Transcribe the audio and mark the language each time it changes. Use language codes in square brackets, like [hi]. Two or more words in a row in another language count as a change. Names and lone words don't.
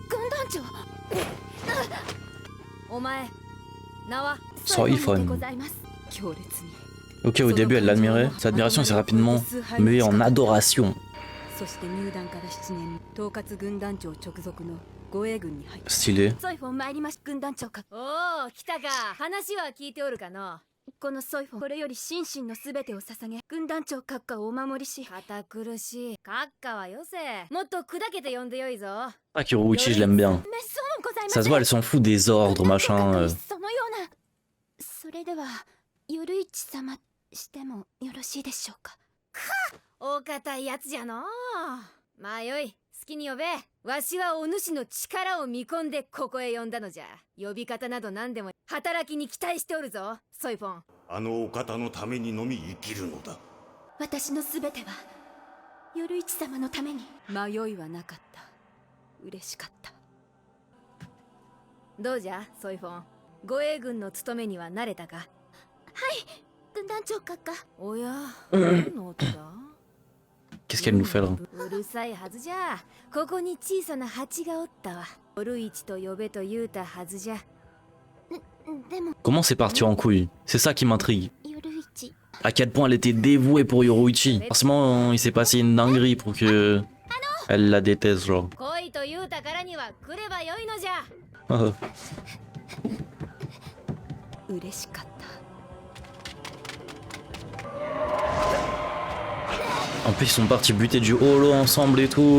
[fr] Soifon. Ok, au début elle l'admirait. Cette admiration s'est rapidement muée en adoration. Stylé. [ja] このソイフォンこれより心身のすべてを捧げ軍団長閣下をお守りし堅苦しい閣下はよせもっと砕けて呼んでよいぞ [fr] Ah, Yoruichi, je l'aime bien. Ça se voit, elle s'en fout des ordres, machin. [ja] そのようなそれではヨルイチ様してもよろしいでしょうかお堅いやつじゃのまあよい好きに呼べわしはお主の力を見込んでここへ呼んだのじゃ呼び方など何でも働きに期待しておるぞソイフォンあのお方のためにのみ生きるのだ私のすべては夜市様のために迷いはなかった。嬉しかった。どうじゃソイフォン、護衛軍の務めには慣れたか？はい、軍団長閣下。おや、何の音だ [fr] Qu'est-ce qu'elle nous fait là? [ja] うるさいはずじゃ。ここに小さな蜂がおったわ。夜市と呼べと言うたはずじゃ。でも [fr] Comment c'est parti en couille? C'est ça qui m'intrigue. À quel point elle était dévouée pour Yoruichi. Forcément, il s'est passé une dinguerie pour que elle la déteste, genre. [ja] 恋と言うたからには来ればよいのじゃ。嬉しかった。 [fr] En plus, ils sont partis buter du holo ensemble et tout.